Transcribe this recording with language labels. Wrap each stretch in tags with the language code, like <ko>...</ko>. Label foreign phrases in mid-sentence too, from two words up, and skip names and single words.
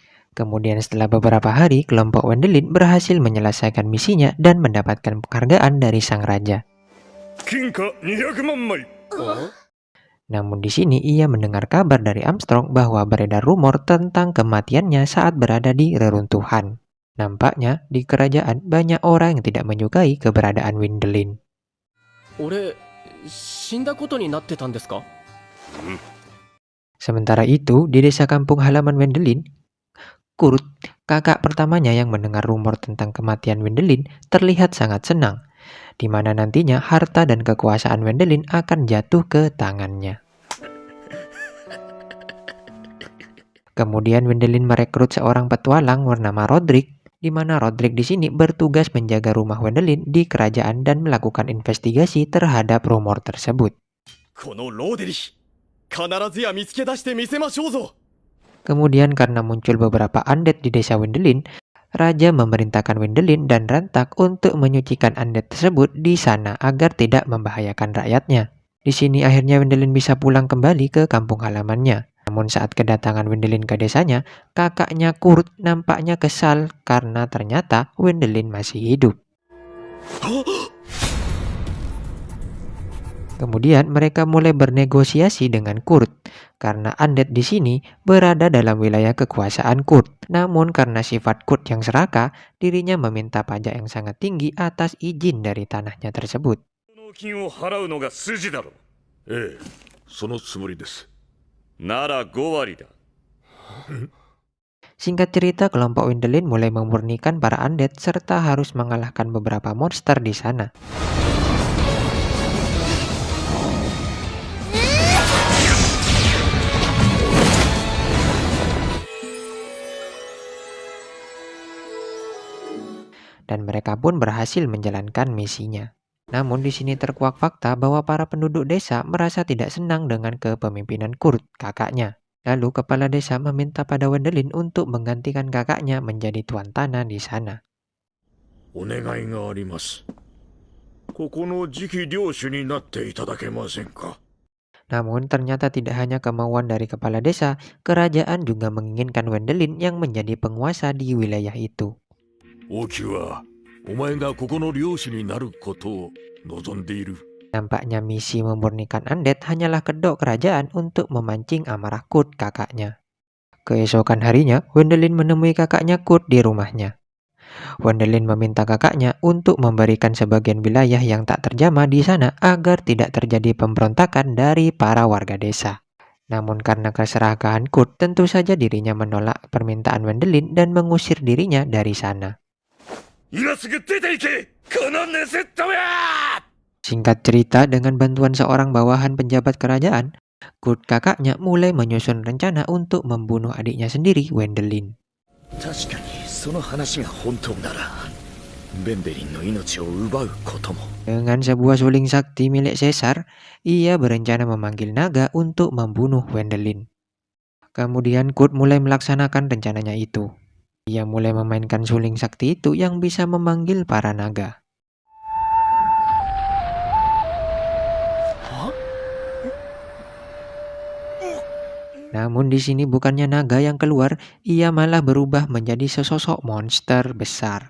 <id>Kemudian setelah beberapa hari, kelompok Wendelin berhasil menyelesaikan misinya dan mendapatkan penghargaan dari sang raja.</id> <ja>金貨200万枚</ja> <id>Namun di sini ia mendengar kabar dari Armstrong bahwa beredar rumor tentang kematiannya saat berada di reruntuhan. Nampaknya di kerajaan banyak orang yang tidak menyukai keberadaan Wendelin.</id> <ja>俺死んだことになってたんですか？</ja> <id>Sementara itu, di desa kampung halaman Wendelin, Kurt, kakak pertamanya yang mendengar rumor tentang kematian Wendelin, terlihat sangat senang, di mana nantinya harta dan kekuasaan Wendelin akan jatuh ke tangannya. Kemudian Wendelin merekrut seorang petualang bernama Roderick, di mana Roderick di sini bertugas menjaga rumah Wendelin di kerajaan dan melakukan investigasi terhadap rumor tersebut.</id> <ja>このローデリヒ、必ずや見つけ出してみせましょうぞ。</ja> <id>Kemudian karena muncul beberapa undead di desa Wendelin, Raja memerintahkan Wendelin dan Rantak untuk menyucikan undead tersebut di sana agar tidak membahayakan rakyatnya. Di sini akhirnya Wendelin bisa pulang kembali ke kampung halamannya. Namun saat kedatangan Wendelin ke desanya, kakaknya Kurt nampaknya kesal karena ternyata Wendelin masih hidup. Kemudian mereka mulai bernegosiasi dengan Kurt karena undead di sini berada dalam wilayah kekuasaan Kurt. Namun karena sifat Kurt yang serakah, dirinya meminta pajak yang sangat tinggi atas izin dari tanahnya tersebut.</id> <ja>納金を払うのが筋だろう。ええ、そのつもりです。なら5割だ。</ja> <id>Singkat cerita, kelompok Wendelin mulai memurnikan para undead serta harus mengalahkan beberapa monster di sana. Dan mereka pun berhasil menjalankan misinya. Namun di sini terkuak fakta bahwa para penduduk desa merasa tidak senang dengan kepemimpinan Kurt, kakaknya. Lalu kepala desa meminta pada Wendelin untuk menggantikan kakaknya menjadi tuan tanah di sana.</id> <ja>お願いがあります。ここの次期領主になっていただけませんか。</ja> <id>Namun ternyata tidak hanya kemauan dari kepala desa, kerajaan juga menginginkan Wendelin yang menjadi penguasa di wilayah itu.</id> <ja>王宮はお前がここの領主になることを望んでいる。</ja> <id>Nampaknya misi memurnikan undead hanyalah kedok kerajaan untuk memancing amarah Kurt, kakaknya. Keesokan harinya, Wendelin menemui kakaknya Kurt di rumahnya. Wendelin meminta kakaknya untuk memberikan sebagian wilayah yang tak terjamah di sana agar tidak terjadi pemberontakan dari para warga desa. Namun karena keserakahan Kurt, tentu saja dirinya menolak permintaan Wendelin dan mengusir dirinya dari sana.</id> <ja>今すぐ出て行け、このネセットや！</ja> <id>Singkat cerita, dengan bantuan seorang bawahan penjabat kerajaan, Kurt kakaknya mulai menyusun rencana untuk membunuh adiknya sendiri, Wendelin.</id> <ja>確かにその話が本当なら、ベンデリンの命を奪うことも。</ja> <id>Dengan sebuah suling sakti milik Caesar, ia berencana memanggil naga untuk membunuh Wendelin. Kemudian Kurt mulai melaksanakan rencananya itu. Ia mulai memainkan suling sakti itu yang bisa memanggil para naga. Namun di sini bukannya naga yang keluar, ia malah berubah menjadi sesosok monster besar.</id>